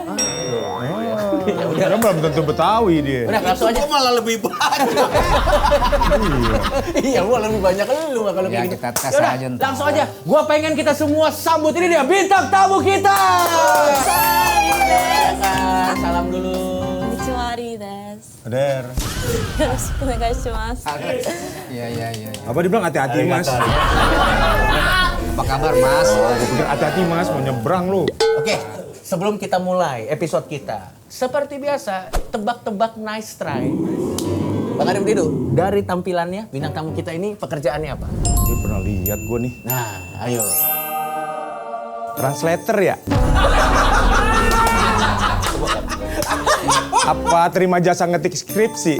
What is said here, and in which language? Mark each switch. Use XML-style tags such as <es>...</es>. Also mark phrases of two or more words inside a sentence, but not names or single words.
<id>Kan belum tentu Betawi dia. Udah langsung aja. Gua malah lebih banyak. Iya, gua lebih banyak lu mah kalau Ya, kayak gitu. kita tes Yaudah, aja ntar. langsung aja. Gua pengen kita semua sambut ini dia bintang tamu kita. Salam dulu.</id> <ja>こんにちは、リーです。 Der. よろしくお願いします。</ja> <id>Iya. Apa dibilang hati-hati mas? Apa kabar Mas? Hati-hati mas, mau nyebrang lu. Oke, sebelum kita mulai episode kita, seperti biasa, tebak-tebak</id> <en>nice try.</en> <id>Bang Arif Didu, dari tampilannya, bintang tamu kita ini pekerjaannya apa? Dia pernah lihat gue nih. Nah, ayo. Translator ya? Apa terima jasa ngetik skripsi?</id>